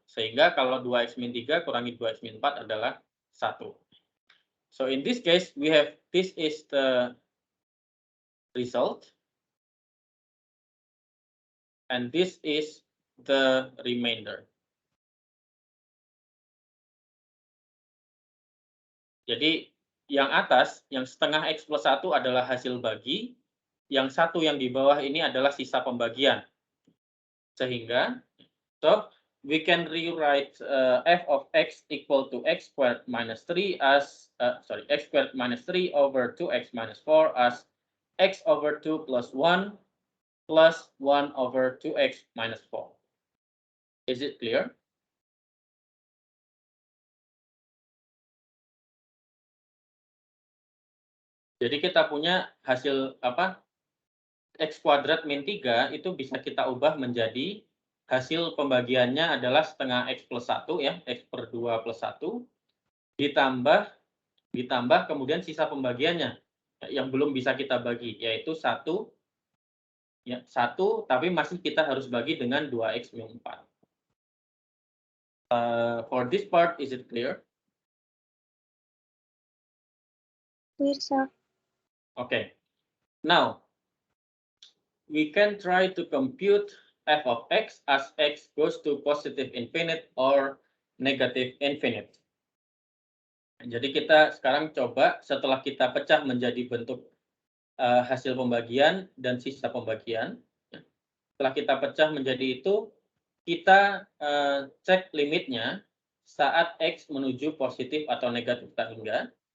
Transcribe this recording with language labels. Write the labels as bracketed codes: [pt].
[id] Sehingga kalau 2x min 3 kurangi 2x min 4 adalah 1. [en] So in this case, we have, this is the result. And this is the remainder. [id] Jadi yang atas, yang setengah x plus 1 adalah hasil bagi, yang satu yang di bawah ini adalah sisa pembagian. Sehingga, [en] so we can rewrite f of x equal to x squared minus 3 as, x squared minus 3 over 2x minus 4 as x over 2 plus 1 plus 1 over 2x minus 4. Is it clear? [id] Jadi kita punya hasil apa? X kuadrat min 3 itu bisa kita ubah menjadi hasil pembagiannya adalah setengah x plus 1 ya, x per 2 plus 1 ditambah kemudian sisa pembagiannya yang belum bisa kita bagi yaitu 1 ya, 1 tapi masih kita harus bagi dengan 2x min 4. [en] For this part, is it clear? Clear, sir. Okay. Now, we can try to compute f of x as x goes to positive infinite or negative infinite. [id] Jadi kita sekarang coba setelah kita pecah menjadi bentuk hasil pembagian dan sisa pembagian. Setelah kita pecah menjadi itu, kita cek limitnya saat x menuju positif atau negatif tak hingga.